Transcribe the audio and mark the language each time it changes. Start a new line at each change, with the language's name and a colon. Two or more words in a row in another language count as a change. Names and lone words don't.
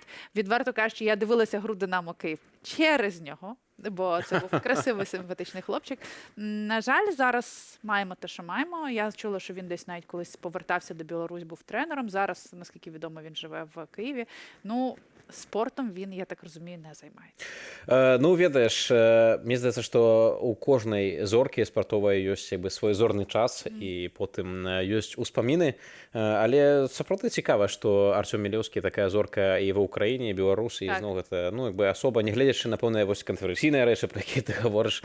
Ukrainian: Відверто кажучи, я дивилася гру «Динамо Київ» через нього, бо це був красивий, симпатичний хлопчик. На жаль, зараз маємо те, що маємо. Я чула, що він десь навіть колись повертався до Білорусі, був тренером. Зараз, наскільки відомо, він живе в Києві. Спортом він, я так розумію, не займається.
Belarusian: Ведаеш, мне здаецца, што у кожнай зоркі спартовай ёсць свой зорны час, і потым ёсць успаміны. Але сапраўды цікава, што Артём Мілеўскі такая зорка і ва Ўкраіне, і Беларусі, і зноў гэта, асоба, не гледзячы на пэўныя канферэнцыйныя рэчы, пра якія ты гаворыш.